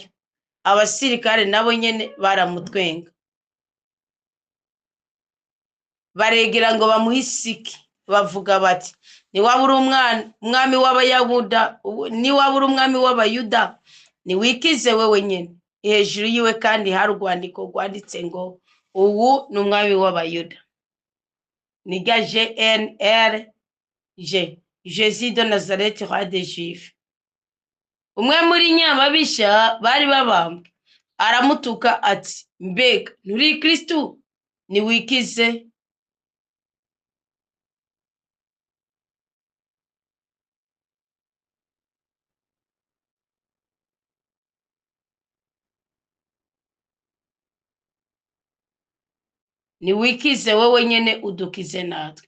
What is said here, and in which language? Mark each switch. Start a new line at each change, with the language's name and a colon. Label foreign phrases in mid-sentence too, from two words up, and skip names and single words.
Rundi: Abasirikare nabo nyene baramutwenga baregera ngo bamuhisike bavuga bati niwabura umwami w'abayuda umwami w'abayuda niwikize wewe nyene. Hejuru yiwe kandi hari urwandiko rwanditse ngo ubu ni umwami w'abayuda. Niga GNRG
French: Jésus de Nazareth roi des Juifs.
Rundi: Umwe muri nyamabisha bari babambwe aramutuka ati mbega nturi Kristo niwikize. Niwikize wowe nyene udukize natwe.